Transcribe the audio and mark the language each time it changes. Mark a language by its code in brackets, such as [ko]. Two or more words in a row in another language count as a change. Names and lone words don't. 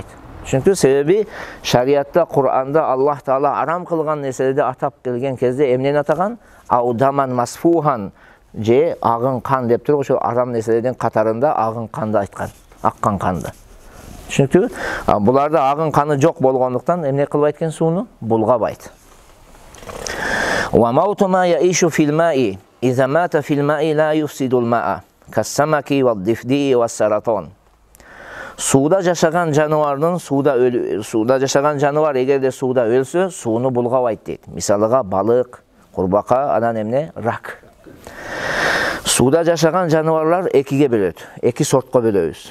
[ky] Чүнкү себеби шариатта, Кур'анда Аллах Таала арам кылган нерселерди атап келген кезде эмнени атаган? [ar] أو دما مسفوحا, [ky] же агын кан деп туруп, ошол арам нерселердин катарында агын канды айткан, аккан канды. Чүнкү буларда агын каны жок болгондуктан эмне кылбайт экен? Сууну булгабайт. [ar] والموت ما يعيش في الماء إذا مات في الماء لا يفسد الماء كالسمك والضفدع والسرطان. [ky] Сууда жашаган жаныбардын сууда жашаган жаныбар эгерде сууда өлсө, сууну булгабайт дейт. Мисалыга балык, курбака, анан эмне? Рак. Сууда жашаган жаныбарлар экиге бөлөт. Эки сортко бөлөбүз.